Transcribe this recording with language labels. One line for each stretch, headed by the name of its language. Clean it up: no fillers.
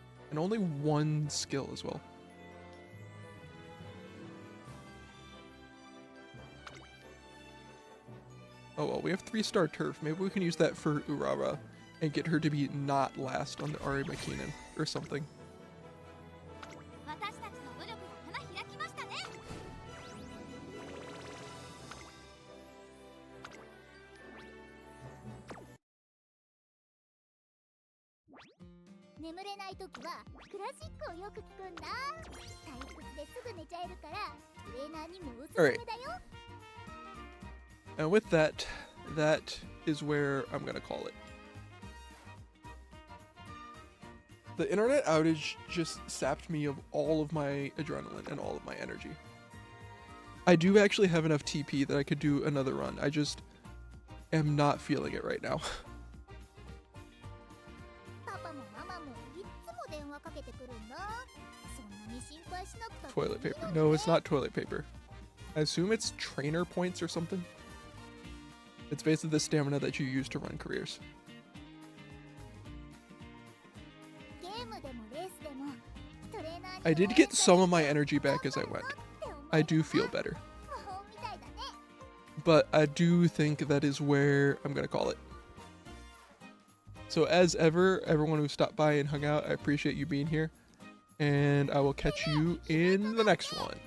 English: And only one skill as well. Oh well, we have 3-star turf. Maybe we can use that for Urara and get her to be not last on the Ari Makinen or something.
Japanese: 私たちの努力が花開きましたね。眠れないときはクラシックをよく聞くんだ。退屈ですぐ寝ちゃえるからトレーナーにもおすすめだよ。
English: And with that, that is where I'm gonna call it. The internet outage just sapped me of all of my adrenaline and all of my energy. I do actually have enough TP that I could do another run. I just am not feeling it right now.
Japanese: パパもママもいっつも電話かけてくるんだ。そんなに心配しなくたっていいよね。
English: paper. No, it's not toilet paper. I assume it's trainer points or something. It's basically the stamina that you use to run careers.
Japanese: ゲームでもレースでもトレーナーに
English: I did get some of my energy back as I went. I do feel better.
Japanese: 魔法みたいだね。
English: But I do think that is where I'm going to call it. So as ever, everyone who stopped by and hung out, I appreciate you being here. And I will catch you in the next one.